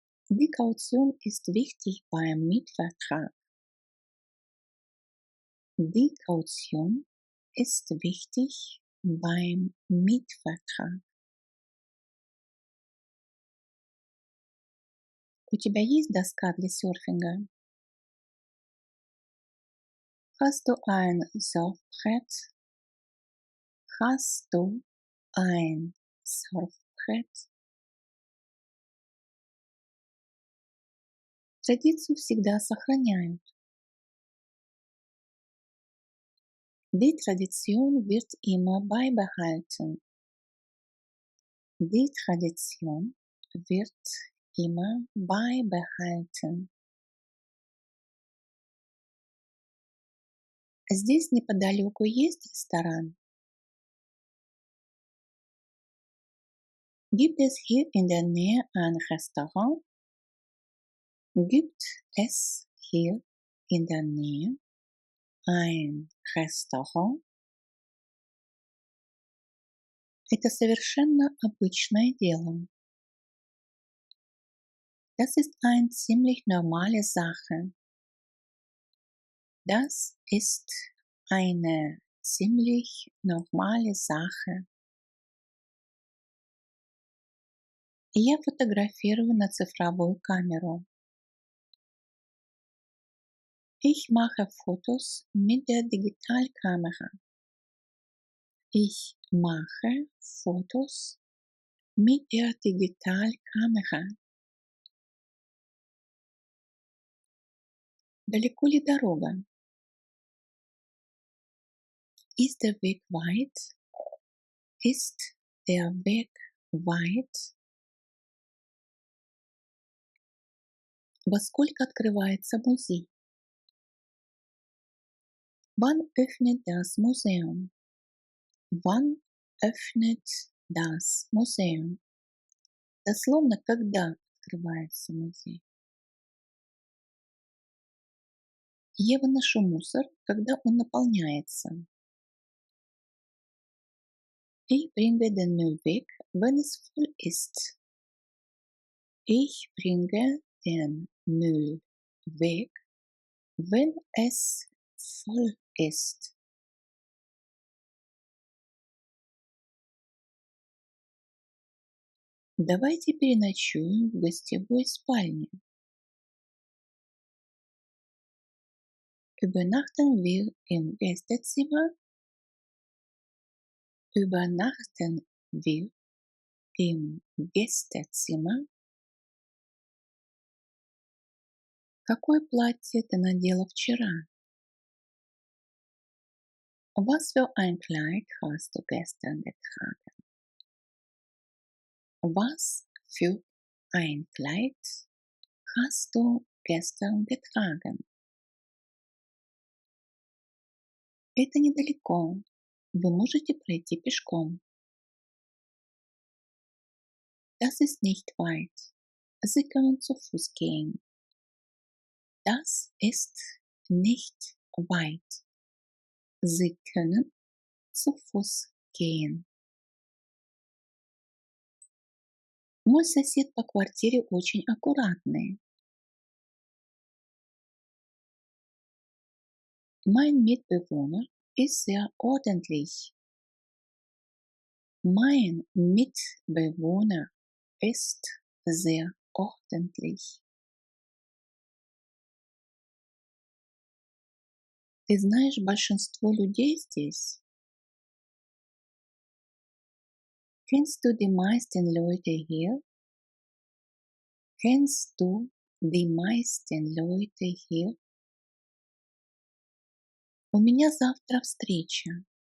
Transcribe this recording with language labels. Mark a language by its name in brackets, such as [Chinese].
[German] Die Kaution ist wichtig beim Mietvertrag. Die Kaution ist wichtig beim Mietvertrag. [Russian] У тебя есть доска для серфинга? [German] Hast du ein Surfbrett? Hast du ein Surfbrett? [Russian] Традицию всегда сохраняют. [German] Die Tradition wird immer beibehalten. Die Tradition wird immer beibehalten. [Russian] Здесь неподалеку есть ресторан? [German] Gibt es hier in der Nähe ein Restaurant? Gibt es hier in der Nähe ein Restaurant? [Russian] Это совершенно обычное дело. [German] Das ist eine ziemlich normale Sache. Das ist eine ziemlich normale Sache. [Russian] Я фотографирую на цифровую камеру. [German] Ich mache Fotos mit der Digitalkamera. Ich mache Fotos mit der Digitalkamera. [Russian] Далеко ли дорога? [German] Ist der Weg weit? Ist der Weg weit? [Russian] Во сколько открывается музей? [German] Wann öffnet das Museum? Wann öffnet das Museum? [Russian] Дословно, когда открывается музей. Я выношу мусор, когда он наполняется. [German] Ich bringe den Müll weg, wenn es voll ist. Ich bringe den Müll weg, wenn es voll ist. [Russian] Давайте переночуем в гостевой спальне. [German] Übernachten wir im Gästezimmer? Übernachten wir im Gästezimmer? [Russian] Какое платье ты надела вчера? [German] Was für ein Kleid hast du gestern getragen? Was für ein Kleid hast du gestern getragen? [Russian] Это недалеко. Вы можете пройти пешком. [German] Das ist nicht weit. Sie können zu Fuß gehen. Das ist nicht weit. Sie können zu Fuß gehen. [Russian] Мой сосед по квартире очень аккуратный. [German] Mein Mitbewohner ist sehr ordentlich. Mein Mitbewohner ist sehr ordentlich. [Russian] Ты знаешь большинство людей здесь? [German] Kennst du die meisten Leute hier? Kennst du die meisten Leute hier? [Russian] У меня завтра встреча.